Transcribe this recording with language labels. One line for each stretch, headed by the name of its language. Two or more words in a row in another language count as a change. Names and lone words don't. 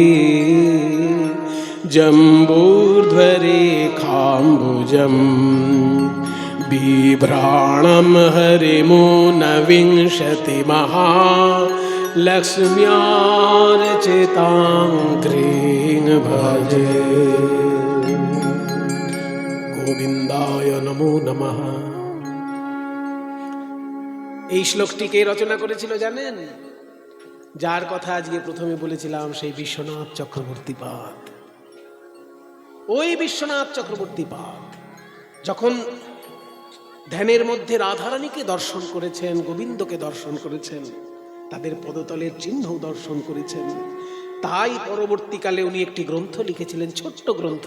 Sanskrit: जम्बूर्ध्वरेखाम्बुजं बिभ्राणं हरिमूनविंशतिमहालक्ष्म्यार्चितां क्रीं भजे। गोविन्दाय नमो नमः।
Bangla: এই শ্লোকটিকে রচনা করেছিল জানেন? যার কথা আজকে প্রথমে বলেছিলাম, সেই বিশ্বনাথ চক্রবর্তী পাদ। ওই বিশ্বনাথ চক্রবর্তী পাদ যখন ধ্যানের মধ্যে রাধারানীকে দর্শন করেছেন, গোবিন্দকে দর্শন করেছেন, তাদের পদতলের চিহ্ন দর্শন করেছেন, তাই পরবর্তীকালে উনি একটি গ্রন্থ লিখেছিলেন, ছোট্ট গ্রন্থ।